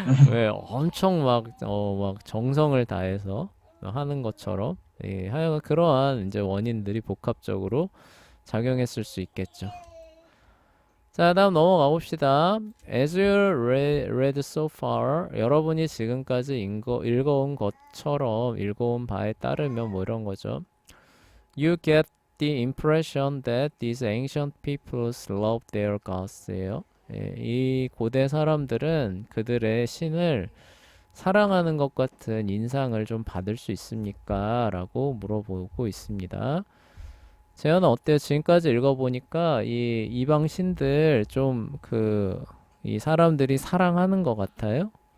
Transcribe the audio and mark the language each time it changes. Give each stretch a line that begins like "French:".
Korean: 왜 엄청 막 정성을 다해서 하는 것처럼 하여간 그러한 이제 원인들이 복합적으로 작용했을 수 있겠죠. 자, 다음 넘어가 봅시다.
English: As you read so far,
Korean: 여러분이 지금까지 읽어온 것처럼 읽어온 바에 따르면 뭐 이런 거죠.
English: You get the impression that these ancient peoples love their gods예요.
Korean: 이 고대 사람들은 그들의 신을 사랑하는 것 같은 인상을 좀 받을 수 있습니까? 라고 물어보고 있습니다. 재현아 어때요? 지금까지 읽어보니까 이 이방 신들 좀 이 사람들이 사랑하는 것 같아요?